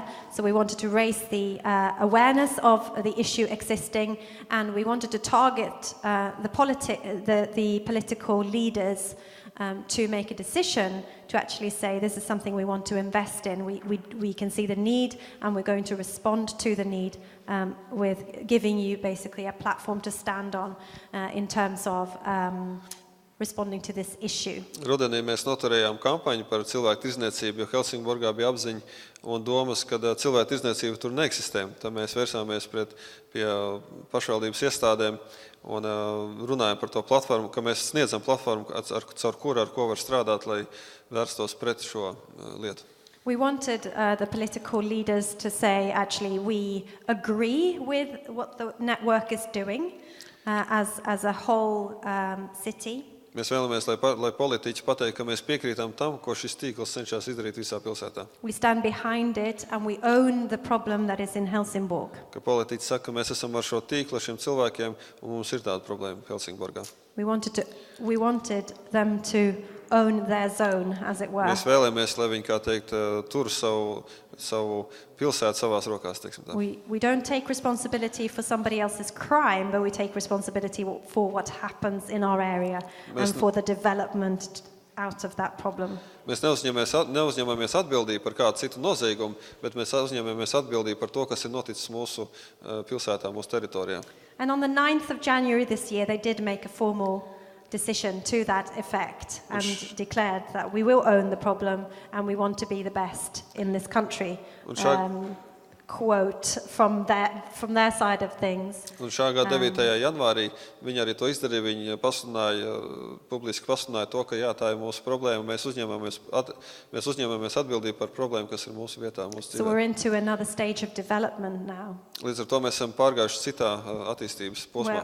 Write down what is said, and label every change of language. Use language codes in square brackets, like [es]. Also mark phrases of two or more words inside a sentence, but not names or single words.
[en] So we wanted to raise the awareness of the issue existing, and we wanted to target the political leaders to make a decision to actually say this is something we want to invest in. We can see the need, and we're going to respond to the need with giving you basically a platform to stand on in terms of responding to this issue. [lv] Rudenī mēs noturējām kampaņu par cilvēktirdzniecību, jo Helsingborgā bija apziņa un domas, ka cilvēktirdzniecība tur neeksistē. Tad mēs vērsāmies pie pašvaldības iestādēm un runājam par to platformu, ka mēs sniedzam platformu, caur ko var strādāt, lai vērstos pret šo lietu. [en] We wanted the political leaders to say, actually, we agree with what the network is doing as a whole city. [lv] Mēs vēlamies, lai politiķi pateikt, ka mēs piekrītam tam, ko šis tīkls cenšas izdarīt visā pilsētā. [en] We stand behind it and we own the problem that is in Helsingborg. [lv] Ka politiķi saka, ka mēs esam ar šo tīklu, ar šiem cilvēkiem, un mums ir tāda problēma Helsingborgā. [en] We wanted them to own their zone, as it were. [lv] Mēs vēlamies, lai viņi, kā teikt, tur savu pilsētu savās rokās, teiksim tā. [en] We don't take responsibility for somebody else's crime, but we take responsibility for what happens in our area and for the development out of that problem. [lv] Mēs neuzņemamies atbildību par kādu citu noziegumu, bet mēs uzņemamies atbildību par to, kas ir noticis mūsu pilsētā, mūsu teritorijā. [en] And on the 9th of January this year, they did make a formal decision to that effect and declared that we will own the problem and we want to be the best in this country. Quote from their side of things. [lv] Un šā gada 9. janvārī viņi arī to izdarīja, viņi publiski pasludināja to, ka jā, tā ir mūsu problēma, mēs uzņemamies atbildību par problēmu, kas ir mūsu vietā, mūsu dzīvē. [en] So we're into another stage of development now. [lv] Līdz ar to mēs esam pārgājuši citā attīstības posmā.